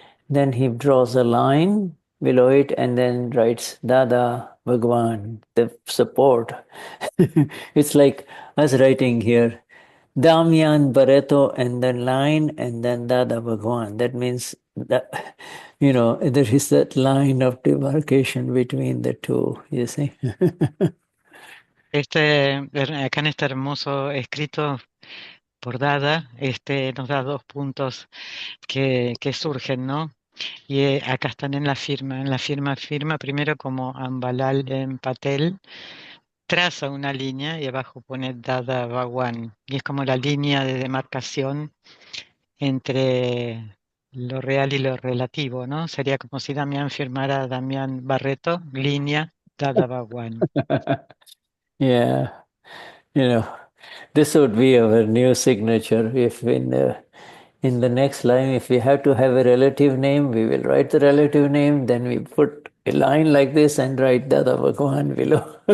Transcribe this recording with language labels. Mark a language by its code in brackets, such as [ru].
[en] Then he draws a line below it and then writes Dada Bhagwan, the support. It's like us writing here Damian Barreto and then line and then Dada Bhagwan. That means that, there is that line of demarcation between the two, you see. [es] Acá en este hermoso escrito por Dada, nos da dos puntos que surgen, ¿no? Y acá están en la firma primero como Ambalal en Patel, traza una línea y abajo pone Dada Bhagwan, y es como la línea de demarcación entre lo real y lo relativo, ¿no? Sería como si Damián firmara Damián Barreto, línea Dada Bhagwan. [en] Yeah, this would be our new signature if in the next line, if we have to have a relative name, we will write the relative name, then we put a line like this and write Dada Bhagwan below.